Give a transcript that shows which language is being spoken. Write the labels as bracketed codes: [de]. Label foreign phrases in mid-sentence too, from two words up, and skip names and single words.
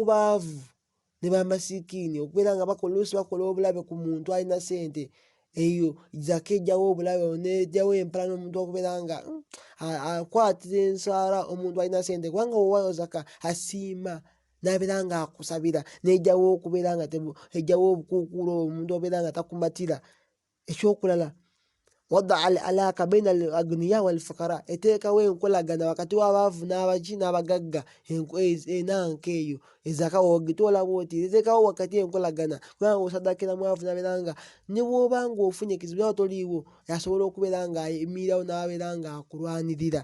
[lg] baavu ne bamasikiini okubeera nga oluusi bakola obulabe ku muntu alina ssente eyo zaka ejjawo obulabe nejjawo empala n'omuntu okubeera nga akwatira ensaala omuntu alina ssente kubanga owaayo zaka asiima n'abeera nga akusabira nejjawo okubeera nga ejjawo obukuukuulo omuntu obeera nga takumatira. Ekyokulala [ar] wadaa al alaaka baina al agniya wal fuqara [lg] eteekawo enkolagana wakati w'abaavu n'abagagga enanka eyo ezaka wogitoola bwoti eteekawo wakati enkolagana kubanga osaddaakira mwavu n'abeera nga ne bw'oba nga ofunye ekizibu nawe toliiwo asobola okubeera nga ayimirirawo n'abeera nga akulwanirira.